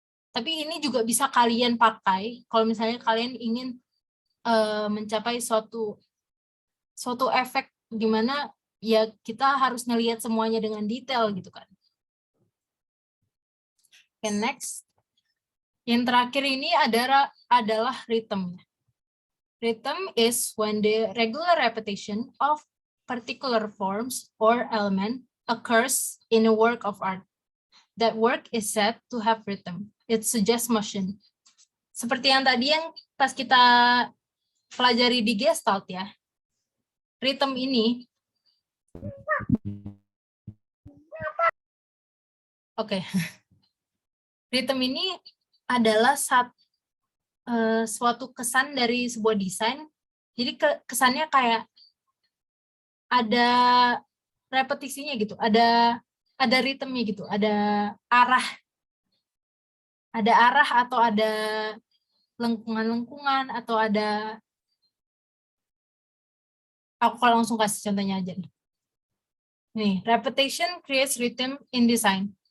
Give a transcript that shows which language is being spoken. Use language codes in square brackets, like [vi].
[id] Tapi ini juga bisa kalian pakai kalau misalnya kalian ingin mencapai suatu efek di mana ya kita harus ngelihat semuanya dengan detail gitu kan. [en] Okay, next. [id] Yang terakhir ini adalah rhythm. [en] Rhythm is when the regular repetition of particular forms or element occurs in a work of art. that work is said to have rhythm. It suggests motion. [id] Seperti yang tadi yang pas kita pelajari di Gestalt ya. Rhythm ini Rhythm ini adalah suatu kesan dari sebuah desain. Jadi kesannya kayak ada repetisinya gitu, ada ritmenya gitu, ada arah atau ada lengkungan-lengkungan atau ada, aku kalau langsung kasih contohnya aja nih. [en] Nih, repetition creates rhythm in design.